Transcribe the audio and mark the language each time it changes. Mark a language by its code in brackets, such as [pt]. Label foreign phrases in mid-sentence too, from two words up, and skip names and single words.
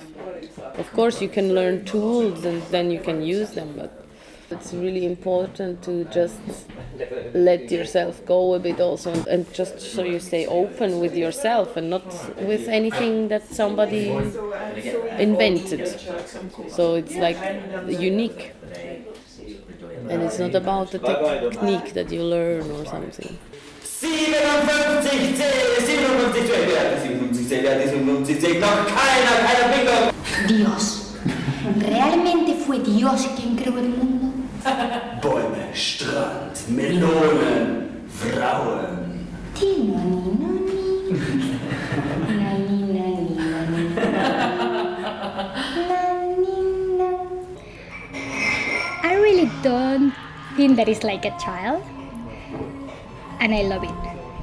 [en] Of course, you can learn tools and then you can use them, but it's really important to just let yourself go a bit also, and just so you stay open with yourself and not with anything that somebody invented. So it's like unique, and it's not about the technique that you learn or something. [de] 57 Zähler, noch keiner Bingo! [es] Dios. ¿Realmente fue Dios quien creó el mundo? [de] Bäume, Strand, Melonen, Frauen. [en] Tino, nino, I really don't think that it's like a child, and I love it.